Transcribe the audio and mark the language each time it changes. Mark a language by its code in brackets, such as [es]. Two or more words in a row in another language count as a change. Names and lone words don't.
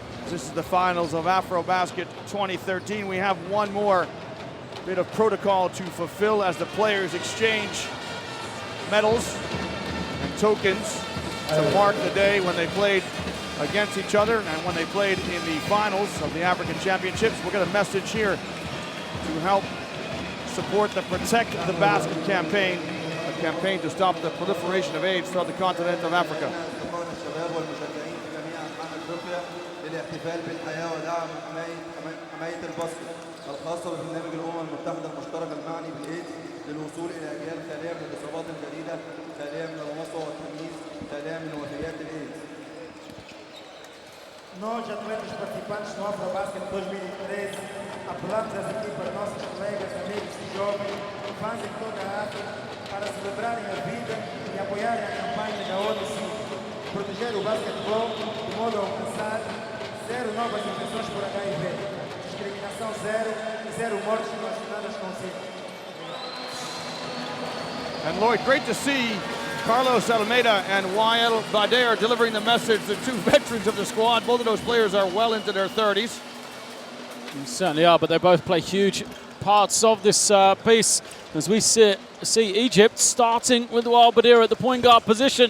[en] This is the finals of AfroBasket 2013. We have one more bit of protocol to fulfill as the players exchange medals and tokens to mark the day when they played against each other and when they played in the finals of the African Championships. We'll get a message here to help support the Protect the Basket campaign, a campaign to stop the proliferation of AIDS throughout the continent of Africa. [ar] للاحتفال بالحياة ودعم حماية الباسكت الخاصة ببرنامج الأمم المتحدة المشترك المعني بالإيدز للوصول إلى أجيال خالية من الإصابات الجديدة، خالية من العنصر والتمييز، خالية من وفيات الإيدز. [pt] Nós, atletas participantes no AfroBasket 2013, apelamos às equipas, nossos colegas, amigos e jovens que fazem toda a África para celebrarem a vida e apoiarem a campanha da ONU proteger o basquetebol de modo a alcançar zero novas infecções por HIV, discriminação zero e zero mortes relacionadas com SIDA. [en] And Lloyd, great to see Carlos Almeida and Wael Bader delivering the message. The two veterans of the squad, both of those players are well into their 30s. They certainly are, but they both play huge parts of this piece as we see Egypt starting with Wael Bader at the point guard position.